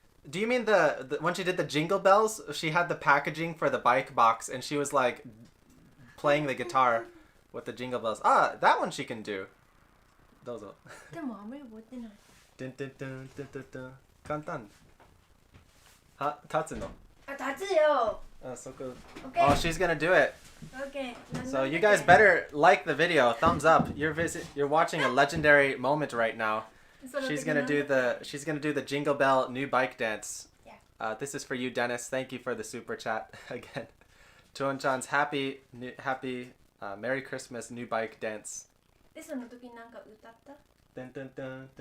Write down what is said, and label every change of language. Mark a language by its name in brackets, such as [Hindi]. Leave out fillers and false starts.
[English] Do you mean the when she did the jingle bells? She had the packaging for the bike box, and she was like playing the guitar with the jingle bells. That one she can do. [Japanese] どうぞ。でもあんまり覚えてない。簡単。立つの。立つよ。そこ。 [English] Okay. Oh, she's gonna do it. Okay. So you guys better like the video. Thumbs up. You're watching a legendary moment right now. She's gonna do the jingle bell new bike dance. Yeah. This is for you, Dennis. Thank you for the super chat again. Tuan-chan's happy Merry Christmas new bike dance. [Japanese] でその時なんか歌った？